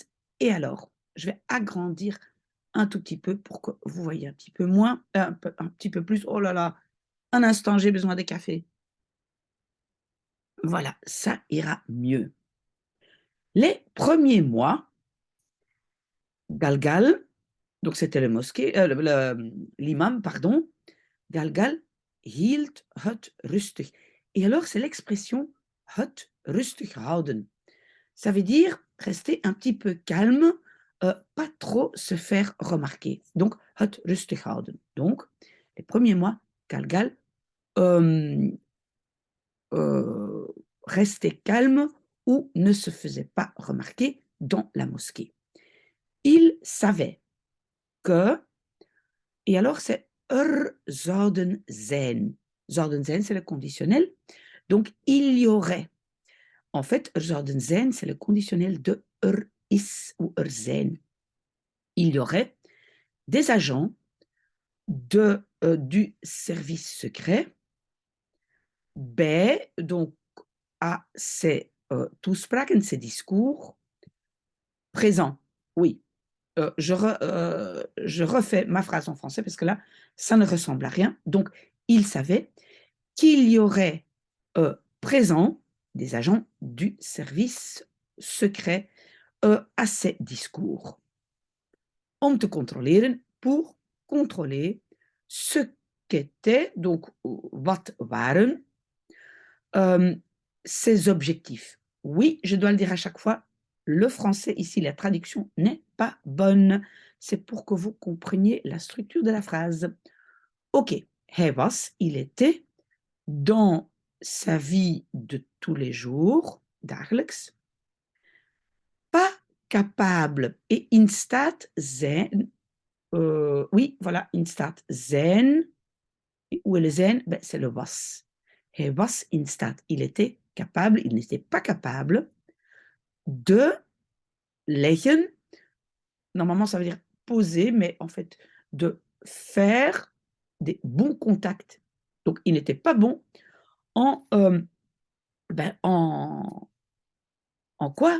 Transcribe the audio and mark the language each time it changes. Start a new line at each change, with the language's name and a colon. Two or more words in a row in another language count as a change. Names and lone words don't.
French: Et alors, je vais agrandir un tout petit peu pour que vous voyez un petit peu moins, un petit peu plus. Oh là là, un instant, j'ai besoin de café. Voilà, ça ira mieux. Les premiers mois, Galgal, donc c'était l'imam, pardon,
Dutch: Galgal hield het rustig.
French: Et alors, c'est l'expression
Dutch: het rustig houden.
French: Ça veut dire rester un petit peu calme, pas trop se faire remarquer. Donc,
Dutch: het rustig houden.
French: Donc, les premiers mois, Galgal euh, euh, restait calme ou ne se faisait pas remarquer dans la mosquée. Il savait que, et alors c'est
Dutch: zouden zijn. Zouden zijn,
French: c'est le conditionnel. Donc, il y aurait. En fait,
Dutch: zouden zijn,
French: c'est le conditionnel de is ou zijn. Il y aurait des agents du service secret donc à ces toespraken, ces discours présents. Oui, je refais ma phrase en français parce que là, ça ne ressemble à rien. Donc, il savait qu'il y aurait présent des agents du service secret à ces discours.
Dutch: Om te controleren,
French: pour contrôler ce qu'étaient, donc
Dutch: wat waren,
French: ses objectifs. Oui, je dois le dire à chaque fois, le français ici, la traduction n'est pas bonne. C'est pour que vous compreniez la structure de la phrase.
Dutch: Ok, hij was,
French: il était, dans sa vie de tous les jours, dagelijks, pas capable, et
Dutch: in staat zijn,
French: oui, voilà,
Dutch: in staat zijn,
French: où est le zijn? Ben, c'est le was.
Dutch: Hij was in staat,
French: il était capable, il n'était pas capable de leggen. Normalement, ça veut dire poser, mais en fait, de faire des bons contacts. Donc, il n'était pas bon en, en quoi?